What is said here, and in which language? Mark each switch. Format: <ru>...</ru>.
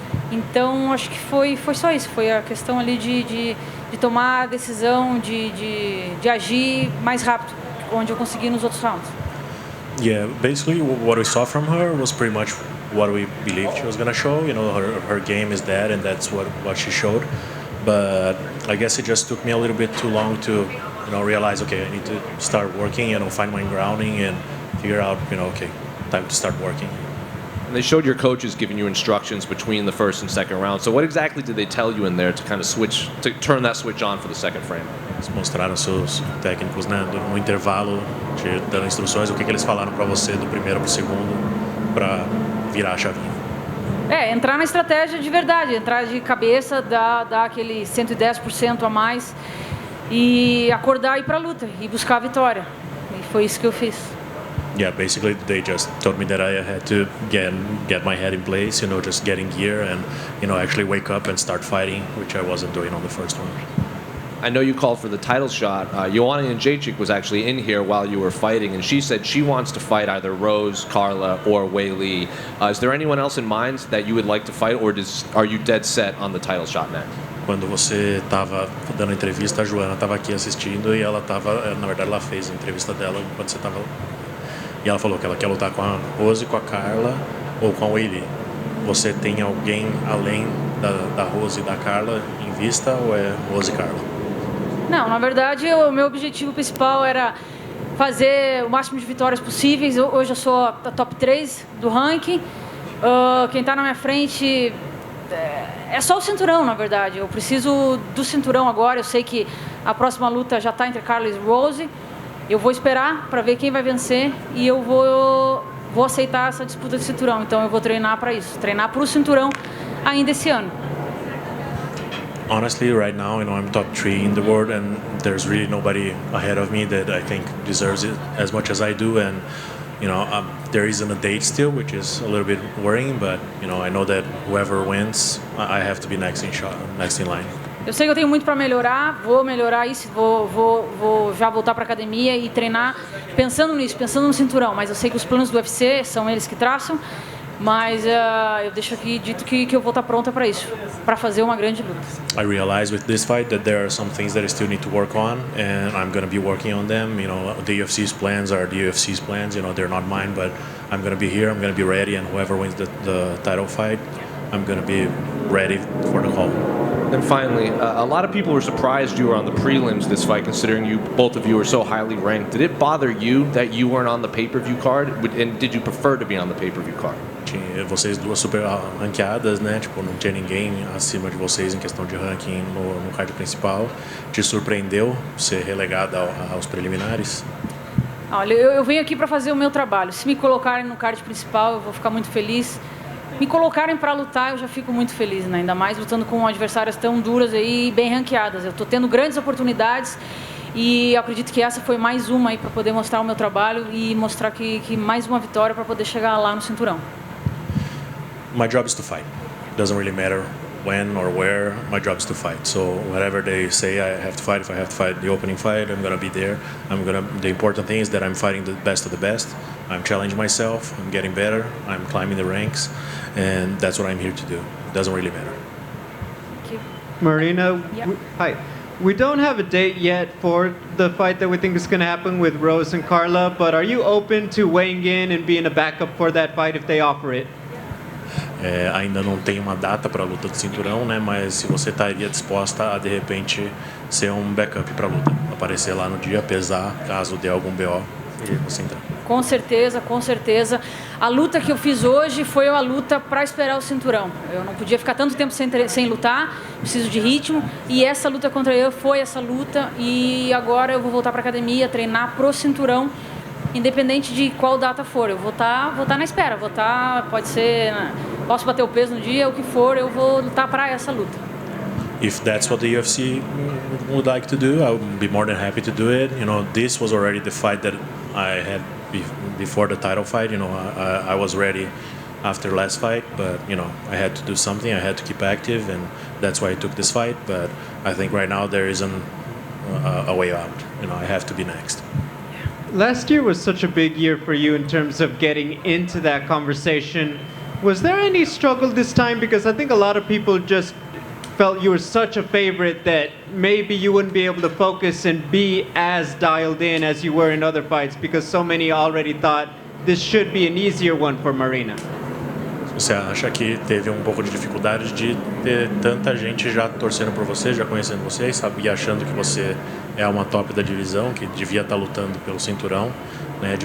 <pt>Então acho que foi só isso, foi a questão ali de tomar a decisão, de agir mais rápido, onde eu consegui nos outros rounds.</pt> <en>Yeah, basically what we saw from her was pretty much what we believed she was going to show. Her game is that, and that's what she showed. But I guess it just took me a little bit too long to realize, okay, I need to start working, find my grounding and figure out, okay, time to start working. And they showed your coaches giving you instructions between the first and second round. So what exactly did they tell you in there to kind of turn that switch on for the second frame?</en> <pt>Eles mostraram seus técnicos, no intervalo, dando instruções, o que eles falaram para você do primeiro para o segundo, para virar a chavinha. Entrar na estratégia de verdade, entrar de cabeça, dar aquele 110% a mais e acordar e ir para a luta e buscar a vitória. E foi isso que eu fiz.</pt> <en>Yeah, basically they just told me that I had to get my head in place, just get in gear and, actually wake up and start fighting, which I wasn't doing on the first one. I know you called for the title shot. Xionan was actually in here while you were fighting, and she said she wants to fight either Rose, Carla, or Wei Li. Is there anyone else in mind that you would like to fight, or are you dead set on the title shot next?</en> <pt>Quando você estava dando a entrevista, a Joana estava aqui assistindo e ela estava, na verdade, ela fez a entrevista dela enquanto você estava. E ela falou que ela quer lutar com a Rose, com a Carla ou com a Wei Li. Você tem alguém além da Rose e da Carla em vista, ou é Rose e Carla? Não, na verdade, o meu objetivo principal era fazer o máximo de vitórias possíveis. Hoje eu sou a top 3 do ranking. Quem está na minha frente é só o cinturão, na verdade. Eu preciso do cinturão agora. Eu sei que a próxima luta já está entre Carla e Rose. Eu vou esperar para ver quem vai vencer e eu vou aceitar essa disputa de cinturão. Então eu vou treinar para isso, treinar para o cinturão ainda esse ano.</pt> <en>Honestly, right now, I'm top 3 in the world, and there's really nobody ahead of me that I think deserves it as much as I do. And there isn't a date still, which is a little bit worrying. But I know that whoever wins, I have to be next in line.</en> <pt>Eu sei que eu tenho muito para melhorar, vou melhorar isso, vou já voltar para a academia e treinar pensando nisso, pensando no cinturão. Mas eu sei que os planos do UFC são eles que traçam. Mas eu deixo aqui dito que eu vou estar pronta para isso, para fazer uma grande luta.</pt> <en>I realize with this fight that there are some things that I still need to work on, and I'm going to be working on them. The UFC's plans are the UFC's plans. They're not mine, but I'm going to be here. I'm going to be ready, and whoever wins the title fight, I'm going to be ready for the call. And finally, a lot of people were surprised you were on the prelims this fight, considering both of you are so highly ranked. Did it bother you that you weren't on the pay-per-view card? And did you prefer to be on the pay-per-view card?</en> <pt>Vocês duas super ranqueadas, né? Não tinha ninguém acima de vocês em questão de ranking no card principal. Te surpreendeu ser relegada aos preliminares? Olha, eu venho aqui para fazer o meu trabalho. Se me colocarem no card principal, eu vou ficar muito feliz. Me colocarem para lutar, eu já fico muito feliz, né? Ainda mais lutando com adversárias tão duras aí e bem ranqueadas. Eu estou tendo grandes oportunidades e eu acredito que essa foi mais uma aí para poder mostrar o meu trabalho e mostrar que mais uma vitória para poder chegar lá no cinturão.</pt> <en>My job is to fight. It doesn't really matter when or where. My job is to fight. So whatever they say I have to fight, if I have to fight the opening fight, I'm gonna be there. The important thing is that I'm fighting the best of the best. I'm challenging myself. I'm getting better. I'm climbing the ranks, and that's what I'm here to do. It doesn't really matter. Thank you. Marina, Yeah. hi. We don't have a date yet for the fight that we think is going to happen with Rose and Carla, but are you open to weighing in and being a backup for that fight if they offer it?</en> <pt>Ainda não tem uma data para a luta do cinturão, né? Mas se você estaria disposta a de repente ser um backup para a luta, aparecer lá no dia, pesar, caso dê algum BO e você entrar. Com certeza, com certeza. A luta que eu fiz hoje foi uma luta para esperar o cinturão. Eu não podia ficar tanto tempo sem lutar, preciso de ritmo. E essa luta contra eu foi essa luta. E agora eu vou voltar para academia, treinar pro cinturão, independente de qual data for. Eu vou estar na espera. Pode ser, posso bater o peso no dia, o que for, eu vou lutar para essa luta.</pt> <en>If that's what the UFC would like to do, I would be more than happy to do it. You know, this was already the fight that I had before the title fight. You know, I was ready after last fight, but you know, I had to do something. I had to keep active, and that's why I took this fight. But I think right now there isn't a way out. You know, I have to be next. Last year was such a big year for you in terms of getting into that conversation. Was there any struggle this time? Because I think a lot of people just felt you were such a favorite that maybe you wouldn't be able to focus and be as dialed in as you were in other fights, because so many already thought this should be an easier one for Marina.</en> <pt>Você acha que teve um pouco de dificuldade de ter tanta gente já torcendo por você, já conhecendo você e sabia, achando que você é uma top da divisão, que devia estar lutando pelo cinturão, né?</pt>